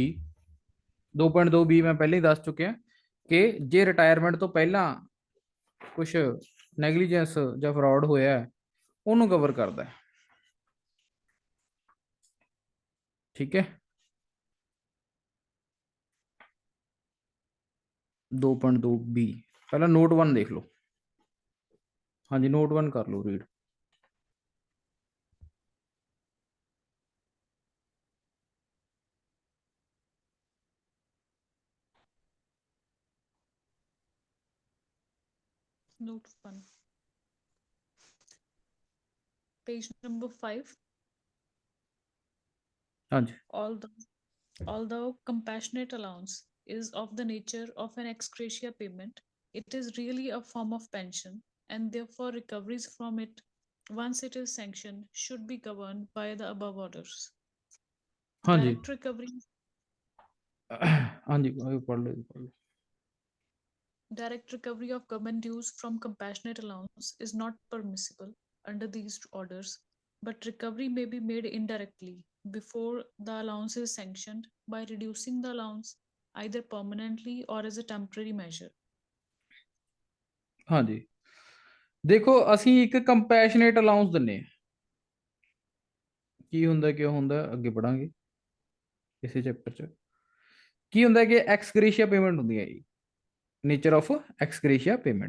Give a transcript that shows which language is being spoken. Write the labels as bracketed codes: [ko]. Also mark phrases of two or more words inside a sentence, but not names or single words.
[pa] 2.2B ਮੈਂ ਪਹਿਲਾਂ ਹੀ ਦੱਸ ਚੁੱਕਿਆ ਕਿ ਜੇ ਰਿਟਾਇਰਮੈਂਟ ਤੋਂ ਪਹਿਲਾਂ ਕੁਝ ਨੈਗਲੀਜੈਂਸ ਜਾਂ ਫਰਾਡ ਹੋਇਆ ਉਹਨੂੰ ਕਵਰ ਕਰਦਾ ਹੈ। ਠੀਕ ਹੈ, 2.2B ਪਹਿਲਾਂ ਨੋਟ 1 ਦੇਖ ਲਓ। ਹਾਂਜੀ, ਨੋਟ 1 ਕਰ ਲਓ ਰੀਡ। [en] Note 1. Page number 5. [pa] ਹਾਂਜੀ, [en] Although compassionate allowance is of the nature of an ex gratia payment, it is really a form of pension, and therefore recoveries from it, once it is sanctioned, should be governed by the above orders. [pa] ਹਾਂਜੀ, [en] Direct recovery [pa] ਹਾਂਜੀ ਪੜ੍ਹ ਲਓ। [en] Direct recovery of government dues from compassionate allowance is not permissible under these orders, but recovery may be made indirectly before the allowance is sanctioned by reducing the allowance either permanently or as a temporary measure. [pa] ਹਾਂਜੀ, ਦੇਖੋ ਅਸੀਂ ਇੱਕ [en] compassionate allowance [pa] ਦਿੰਨੇ ਆ। ਕੀ ਹੁੰਦਾ ਕਿਉਂ ਹੁੰਦਾ ਅੱਗੇ ਪੜਾਂਗੇ ਇਸੇ ਚੈਪਟਰ 'ਚ। ਕੀ ਹੁੰਦਾ ਕਿ [en] ex gratia payment [pa] ਹੁੰਦੀ ਹੈ ਜੀ, [en] nature of ex gratia payment.